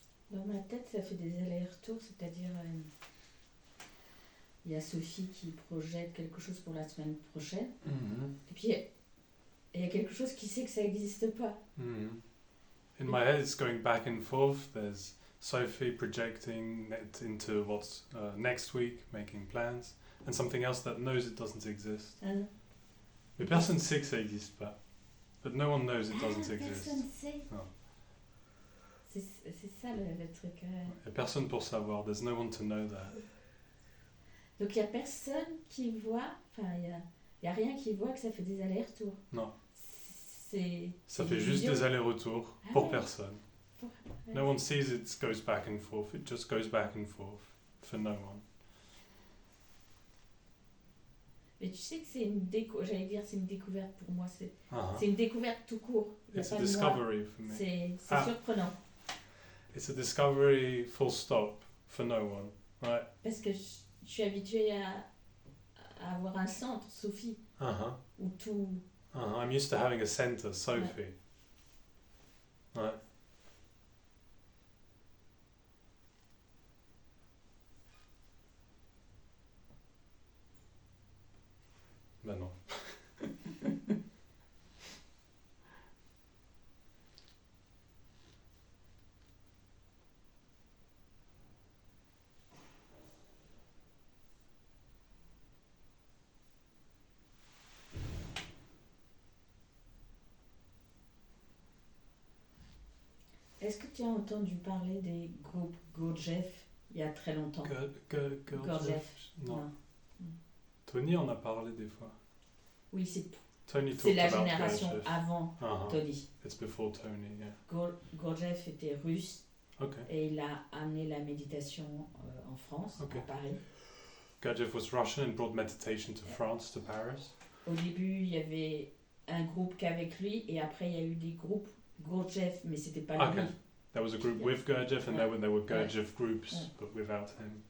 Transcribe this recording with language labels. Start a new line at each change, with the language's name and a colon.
French: peut-être ça fait des allers-retours, c'est-à-dire il y a Sophie qui projette quelque chose pour la semaine prochaine, et puis il y a quelque chose qui sait que ça n'existe pas.
English: In my head, it's going back and forth. There's Sophie projecting it into what's next week, making plans, and something else that knows it doesn't exist.
French: Mais personne sait que ça n'existe pas.
English: But no one knows it doesn't exist.
French: Personne sait. Non. C'est ça le truc. Il n'y a personne pour savoir.
English: There's no one to know that.
French: Donc il n'y a personne qui voit, enfin il y a rien qui voit que ça fait des allers-retours. Non. Ça C'est fait juste des allers-retours pour personne. Ouais.
English: No one sees it goes back and forth. It just goes back and forth for no one.
French: Mais tu sais que c'est une c'est une découverte pour moi. C'est une découverte tout court.
English: It's a discovery for me.
French: C'est surprenant.
English: It's a discovery full stop for no one, right?
French: Parce que je suis habituée à avoir un centre, Sophie, où tout...
English: I'm used to having a center, Sophie.
French: Ouais. Ben non. Est-ce que tu as entendu parler des groupes Gurdjieff il y a très longtemps? Gurdjieff? Non. Tony en a parlé des fois. Oui, c'est Tony la génération avant Tony.
English: It's before Tony, yeah.
French: Gurdjieff était russe et il a amené la méditation en France, à Paris.
English: Gurdjieff was Russian and brought meditation to France, to Paris.
French: Au début, il y avait un groupe qu'avec lui et après il y a eu des groupes Gurdjieff, mais c'était pas lui.
English: There was a group with Gurdjieff and there were Gurdjieff groups, but without him.